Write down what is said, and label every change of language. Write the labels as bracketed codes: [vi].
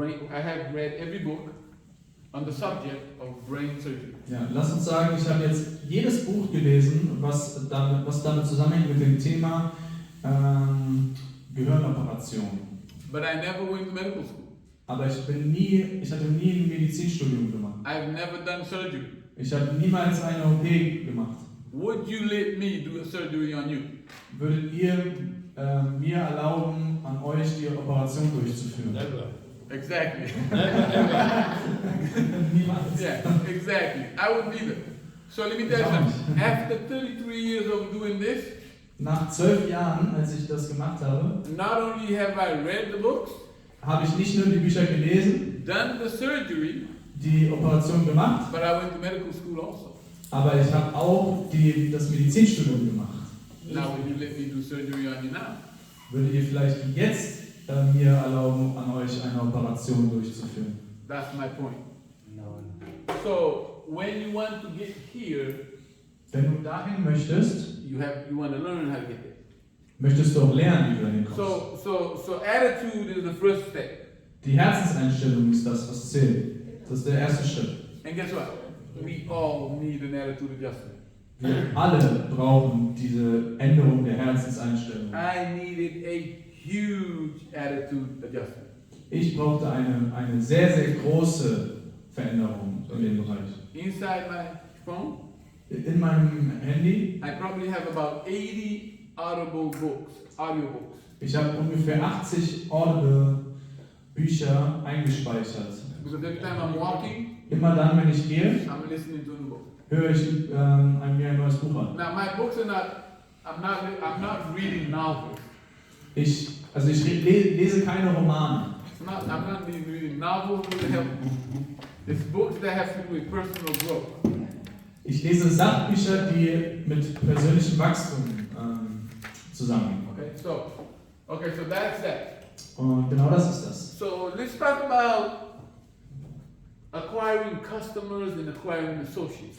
[en] I have read every book on the subject of brain surgery. [de] ja, lass uns sagen, ich habe jetzt jedes Buch gelesen, was damit zusammenhängt mit dem Thema Gehirnoperation. [en] But I never went to medical school. [de] Aber ich hatte nie ein Medizinstudium gemacht. [en] I've never done surgery. [de] Ich habe niemals eine OP gemacht. [en] Would you let me do a surgery on you? [de] Würdet ihr mir erlauben, an euch die Operation durchzuführen? [en] Never. Exactly. [de] Niemals. [en] Yeah, exactly. I would be there. So let me tell you something. After 33 years of doing this, [de] Nach 12 Jahren, als ich das gemacht habe, [en] not only have I read the books, [de] habe ich nicht nur die Bücher gelesen, [en] done the surgery, [de] die Operation gemacht, [en] but I went to medical school also. [de] aber ich habe auch das Medizinstudium gemacht. [en] Now would you let me do surgery on you now? [de] Würdet ihr vielleicht jetzt mir erlauben, an euch eine Operation durchzuführen? [en] That's my point. No. So when you want to get here, [de] Wenn du dahin möchtest, [en] you want to learn how to get there. [de] möchtest du auch lernen, wie du dahin kommst. [en] So attitude is the first step. [de] Die Herzenseinstellung ist das, was zählt. Das ist der erste Schritt. [en] And guess what? We all need an attitude adjustment. [de] Wir alle brauchen diese Änderung der Herzenseinstellung. [en] I needed a huge attitude adjustment. [de] Ich brauchte eine sehr, sehr große Veränderung in dem Bereich. [en] Inside my phone, [de] In meinem Handy, [en] I probably have about 80 audiobooks. [de] ich habe ungefähr 80 Audible Bücher eingespeichert. [en] Because every time I'm walking, [de] Immer dann, wenn ich gehe, [en] I'm listening to a new book. [de] höre ich mir ein neues Buch an. [en] Now my books are I'm not reading novels. [de] Ich lese keine Romane. [en] I'm not reading novels with help. It's books that have to do with personal growth. [de] Ich lese Sachbücher, die mit persönlichem Wachstum zusammenhängen. [en] Okay, so that's that. [de] Und genau das ist das. [en] So let's talk about acquiring customers and acquiring associates.